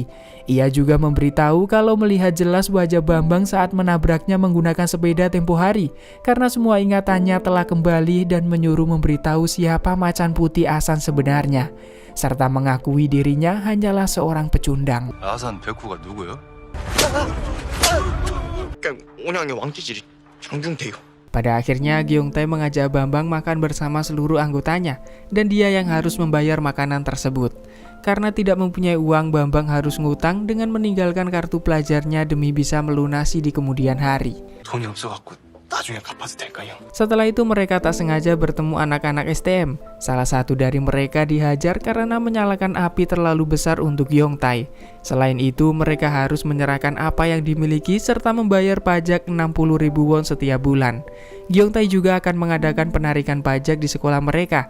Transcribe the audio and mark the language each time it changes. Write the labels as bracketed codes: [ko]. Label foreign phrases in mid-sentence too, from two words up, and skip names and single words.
[id] Ia juga memberitahu kalau melihat jelas wajah Bambang saat menabraknya menggunakan sepeda tempo hari, karena semua ingatannya telah kembali dan menyuruh memberitahu siapa Macan Putih Asan sebenarnya, serta mengakui dirinya hanyalah seorang pecundang. [ko] 아산 백호가 누구요? 그냥 온양의 왕찌질이 장중태요. [id] Pada akhirnya Gyeongtae mengajak Bambang makan bersama seluruh anggotanya, dan dia yang harus membayar makanan tersebut. Karena tidak mempunyai uang, Bambang harus ngutang dengan meninggalkan kartu pelajarnya demi bisa melunasi di kemudian hari. [ko] 돈이 없어갖고 나중에 갚아도 될까요? [id] Setelah itu mereka tak sengaja bertemu anak-anak STM. Salah satu dari mereka dihajar karena menyalakan api terlalu besar untuk Gyeongtae. Selain itu, mereka harus menyerahkan apa yang dimiliki serta membayar pajak 60.000 won setiap bulan. Gyeongtae juga akan mengadakan penarikan pajak di sekolah mereka.